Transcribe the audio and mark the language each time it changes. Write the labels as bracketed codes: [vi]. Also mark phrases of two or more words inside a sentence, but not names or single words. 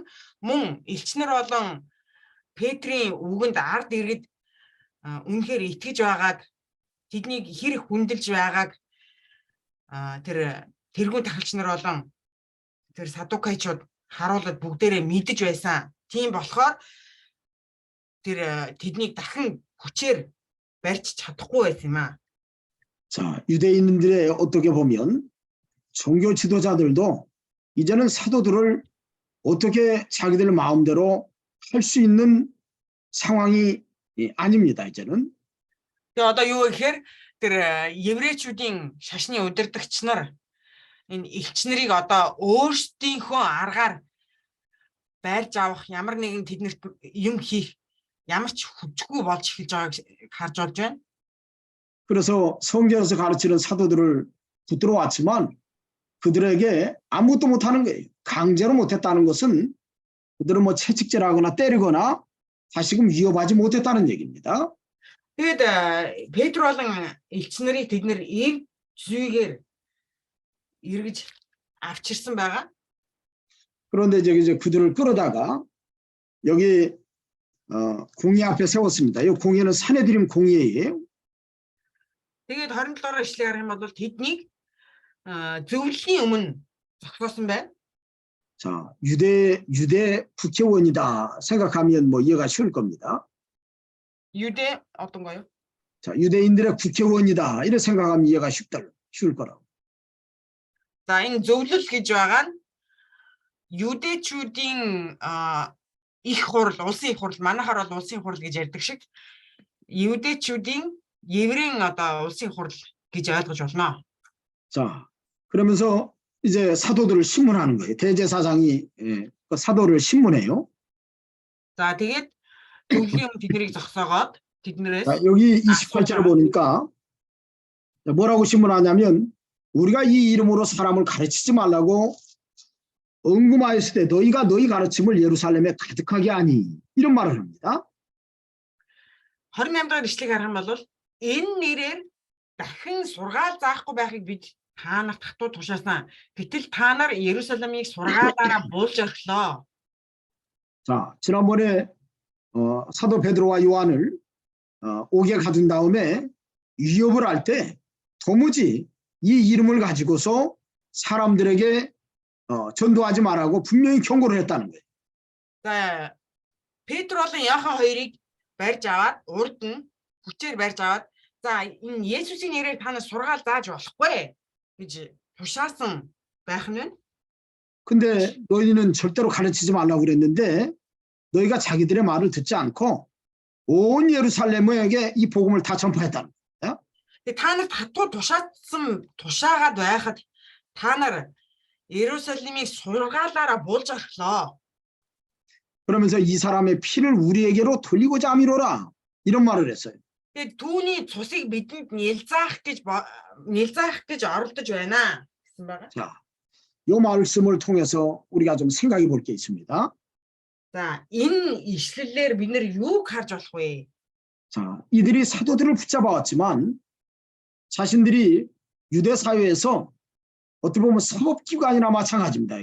[mn] Мөн элч нар болон Петрийн үгэнд ард иргэд үнэхээр итгэж байгааг, тэднийг хэрэг хүндэлж байгааг тэр тэргүүн тахилч нар болон тэр садукайчууд харуулад бүгдээрээ мэдэж байсан. Тийм болохоор тэр тэднийг дахин хүчээр барьж чадахгүй байсан юм аа. [ko] 자, 유대인들의 어떻게 보면 종교 지도자들도 이제는 사도들을 어떻게 자기들 마음대로 할 수 있는 상황이 아닙니다, 이제는. [mn] Тэгээ одоо юу гэхээр тэр еврейчүүдийн шашны удирдагч нар энэ элч нарыг одоо өөрсдийнхөө аргаар байрж авах, ямар нэгэн тэднэрт юм хийх ямар ч хүчгүй болж эхэлж байгааг харж болж байна. [ko] 그래서 성경에서 가르치는 사도들을 붙들어 왔지만 그들에게 아무것도 못하는 거예요. 강제로 못했다는 것은 그들은 뭐 채찍질하거나 때리거나 다시금 위협하지 못했다는 얘기입니다. [mn] Тэгээд Петр болон элч нарыг тэд нэр эв зүйгээр эргэж авчирсан байгаа. [ko] 그런데 이제 그들을 끌어다가 여기 공회 앞에 세웠습니다. 이 공회는 산헤드림 공회예요. [mn] Тэгээд 27-р эшлэгээр харах юм бол тэднийг зөвлөлийн өмнө зогсоосон байна. [ko] 자, 유대 국회의원이다 생각하면 뭐 이해가 쉬울 겁니다. 유대 어떤가요? 자, 유대인들의 국회의원이다 이렇게 생각하면 이해가 쉬울 거라고. [mn] За энэ зөвлөл гэж байгаа нь 유대чүүдийн их хурл, улсын их хурл, манайхаар бол улсын хурл гэж ярьдаг шиг 유대чүүдийн еврейн одоо улсын хурл гэж ойлгож болно. [ko] 자, 그러면서 이제 사도들을 신문하는 거예요. 대제사장이 그 사도를 신문해요. [mn] За тэгээд зөвлөлийн өмнө тэднийг зогсоогоод тэднээс [ko] 자, 여기 28절을 보니까 뭐라고 신문하냐면 우리가 이 이름으로 사람을 가르치지 말라고 언금하였을 때 너희가 너희 가르침을 예루살렘에 가득하게 하니 이런 말을 합니다. [mn] 28 дахь ишлэгийг харах юм бол энэ нэрээр дахин сургаал заахгүй байхыг бид та нарт хатуу тушаасан. Гэтэл та нар Иерусалимыг сургаалаараа буулж орхилоо. [ko] 자, 지난번에 사도 베드로와 요한을 옥에 가둔 다음에 위협을 할 때 도무지 이 이름을 가지고서 사람들에게 전도하지 말라고 분명히 경고를 했다는 거예요. [mn] За Петр болон Иохан хоёрыг барьж аваад урд нь хүчээр барьж аваад за энэ Есүсийн нэрээр та нар сургаал зааж болохгүй гэж тушаасан байх нь. [ko] 근데 너희는 절대로 가르치지 말라고 그랬는데 너희가 자기들의 말을 듣지 않고 온 예루살렘에게 이 복음을 다 전파했다는 거예요. [mn] Та нарт хатуу тушаасан тушаагаад байхад та нар Иерусалимыг сургаалаараа буулж орхилоо. [ko] 그러면서 이 사람의 피를 우리에게로 돌리고자 함이로라 이런 말을 했어요. [mn] Тэгээд түүний цусыг бидэнд нэлзаах гэж оролдож байна гэсэн байгаа. [ko] 자, 이 말씀을 통해서 우리가 좀 생각해 볼 게 있습니다. [mn] За энэ ишлэлээр бид нэр юуг харж болох вэ? [ko] 자, 이들이 사도들을 붙잡아왔지만 자신들이 유대 사회에서 어떻게 보면 사법기관이나 마찬가지입니다.